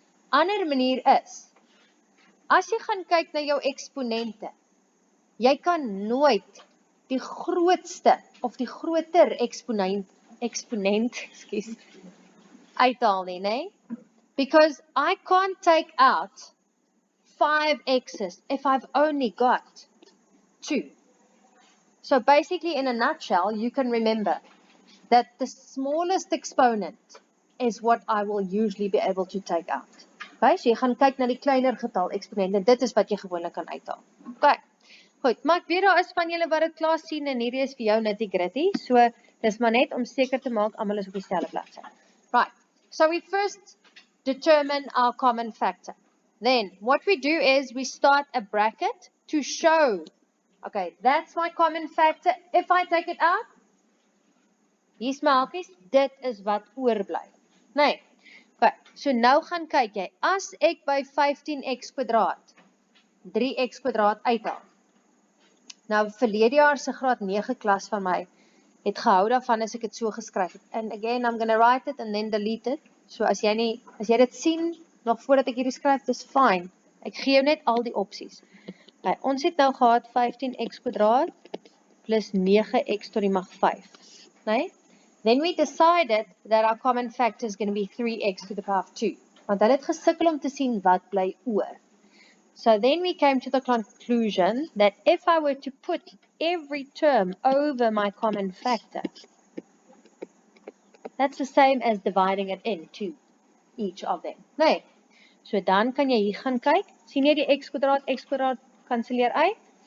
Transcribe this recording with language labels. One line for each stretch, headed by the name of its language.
Afrikaans: Ander manier is, as jy gaan kyk na jou eksponente, jy kan nooit die grootste of die groter eksponent uithaal nie, né?
English: Because I can't take out 5x's if I've only got 2. So basically, in a nutshell, you can remember that the smallest exponent is what I will usually be able to take out.
Afrikaans: Okay, so jy gaan kyk na die kleiner getal eksponent en dit is wat jy gewoonlik kan uithaal. Okay, goed, maar ek weet daar is van julle wat dit klaar sien en hierdie is vir jou nitty-gritty, so dis maar net om seker te maak almal is op dieselfde bladsy.
English: Right, so we first determine our common factor. Then what we do is we start a bracket to show, okay, that's my common factor. If I take it out,
Afrikaans: hier's my hakies, dit is wat oorbly. Nee. Okay, so nou gaan kyk jy, as ek by 15x kwadraat 3x kwadraat uithaal. Nou verlede jaar se graad 9 klas van my het gehou daarvan as ek dit so geskryf het.
English: And again, I'm going to write it and then delete it.
Afrikaans: So as jy dit sien nog voordat ek hierdie skryf, dis fine. Ek gee jou net al die opsies. Okay, ons het nou gehad 15x kwadraat plus 9x tot die mag 5. Nee?
English: Then we decided that our common factor is going to be 3x to the power of 2.
Afrikaans: Want hulle het gesukkel om te sien wat bly oor.
English: So then we came to the conclusion that if I were to put every term over my common factor, that's the same as dividing it into each of them.
Afrikaans: Nee. So dan kan jy hier gaan kyk. Sien jy die x kwadraat kanselleer uit.